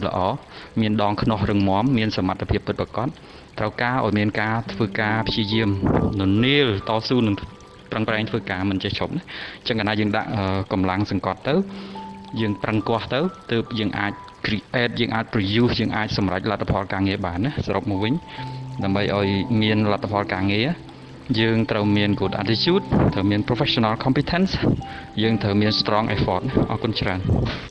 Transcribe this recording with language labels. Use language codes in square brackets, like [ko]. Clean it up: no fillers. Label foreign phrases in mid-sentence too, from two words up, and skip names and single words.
[km] ល្អមានដងខ្នោះរឹងមាំមានសមត្ថភាពពិតប្រាកដត្រូវការឲ្យមានការធ្វើការព្យាយាមននាលតស៊ូនឹងប្រឹងប្រែងធ្វើការមិនចេះឈប់ណាអញ្ចឹងកាលណាយើងដាក់កម្លាំងសង្កត់ទៅយើងប្រឹងកោះទៅទើបយើងអាច create យើងអាច produce យើងអាចសម្រេចលទ្ធផលការងារបានណាសរុបមកវិញដើម្បីឲ្យមានលទ្ធផលការងារយើងត្រូវមាន [en] good attitude [km] ត្រូវមាន [en] professional competence [km] យើងត្រូវមាន [en] strong effort [km] អរគុណច្រើន